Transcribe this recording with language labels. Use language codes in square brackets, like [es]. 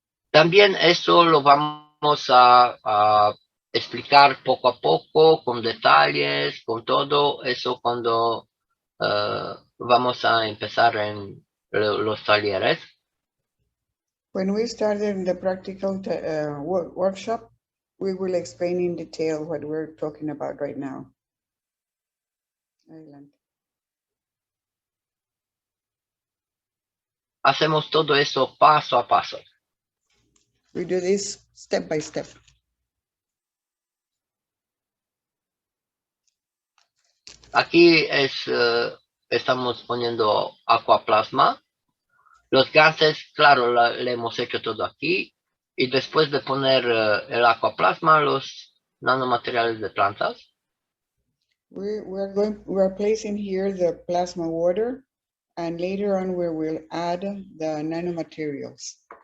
[es] También eso lo vamos a explicar poco a poco, con detalles, con todo eso cuando vamos a empezar en los talleres. [en] When we started the practical workshop, we will explain in detail what we're talking about right now. [es] Adelante. Hacemos todo eso paso a paso. [en] We do this step by step. [es] Aquí estamos poniendo aquaplasma. Los gases, claro, le hemos hecho todo aquí. Y después de poner el aquaplasma, los nanomateriales de plantas. [en] We are placing here the plasma water, and later on we will add the nanomaterials.